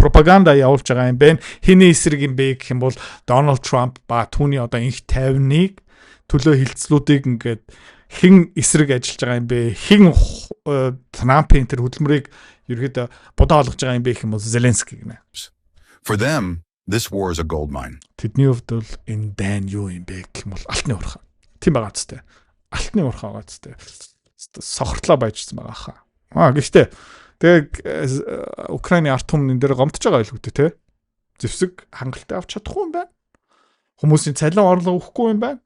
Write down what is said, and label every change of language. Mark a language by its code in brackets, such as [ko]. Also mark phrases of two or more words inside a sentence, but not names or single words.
[mn] Пропаганда явуулж байгаа юм байна. Хиний эсрэг юм бэ гэх юм бол Дональд Трамп ба түүний одоо инх тайвныг төлөө хилцлүүдийг ингээд хэн эсрэг ажиллаж байгаа юм бэ? Хэн Трампын тэр хөдөлмөрийг ерөөдөө бодоо олгож байгаа юм бэ гэх юм бол Зеленский гинэ. [en] For them, this war is a gold mine. [mn] Тэдний хувьд бол энэ дайн юу юм бэ гэх юм бол алтны урхаа. Тийм байгаа ч тээ. Алтны урхаа байгаа ч тээ. Сохортлоо байжсан байгаа хаа. Гэхдээ тэгээ Украины ард түмэн энэ дээр гомдож байгаа байлгүй те. Зэвсэг хангалттай авч чадахгүй юм байна. Хүмүүсийн цалин орлого өгөхгүй юм байна.